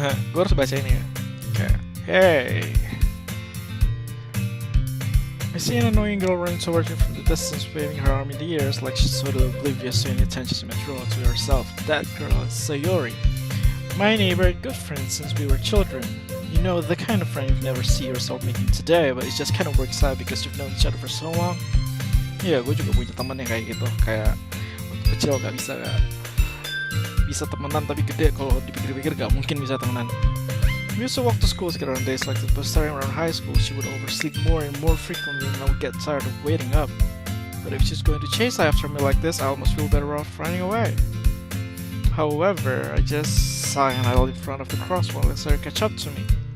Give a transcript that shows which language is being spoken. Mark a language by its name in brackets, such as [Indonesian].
[Indonesian] Gue harus baca ini ya. Kayak [English] hey, I see an annoying girl running towards me from the distance, waving her arm in the air like she's totally oblivious to any attention she might draw to herself. That girl is Sayori, my neighbor and good friend since we were children. You know, the kind of friend you'd never see yourself making today, but it just kind of works out because you've known each other for so long. [Indonesian] Iya, gue juga punya temen yang kayak gitu, kayak waktu kecil gak bisa temenan, tapi gede kalau dipikir-pikir gak mungkin bisa temenan. [English] We used to walk to school together on days like this, but starting around high school, she would oversleep more and more frequently, and I would get tired of waiting up. But if she's going to chase after me like this, I almost feel better off running away. However, I just sigh and idle in front of the crosswalk and let her catch up to me.